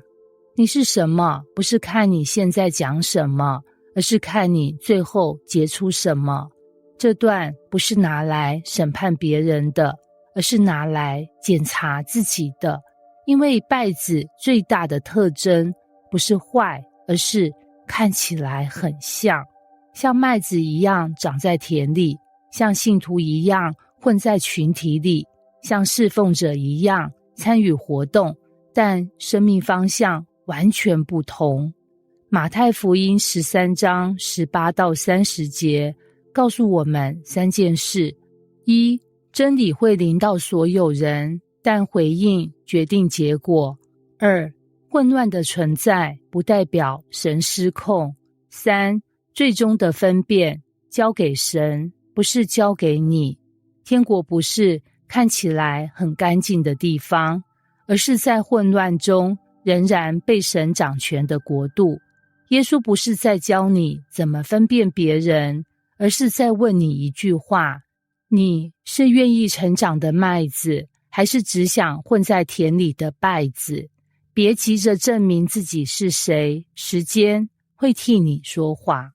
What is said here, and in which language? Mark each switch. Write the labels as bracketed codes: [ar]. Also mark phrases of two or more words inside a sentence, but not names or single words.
[zh] 你是什麼，不是看你現在講什麼，而是看你最後結出什麼。這段不是拿來審判別人的，而是拿來檢查自己的。因為稗子最大的特徵不是壞，而是看起來很像麥子一樣長在田裡，像信徒一樣混在群體裡，像侍奉者一樣參與活動，但生命方向完全不同。馬太福音13章18到30節告訴我們3件事： 1. 真理會臨到所有人，但回應決定結果。 2. 混亂的存在不代表神失控。 3. 最終的分辨交給神，不是交給你。天國不是看起來很乾淨的地方，而是在混亂中仍然被神掌權的國度。耶穌不是在教你怎麼分辨別人，而是在問你一句話：你是願意成長的麥子，還是只想混在田裡的稗子？別急着證明自己是誰，時間會替你說話。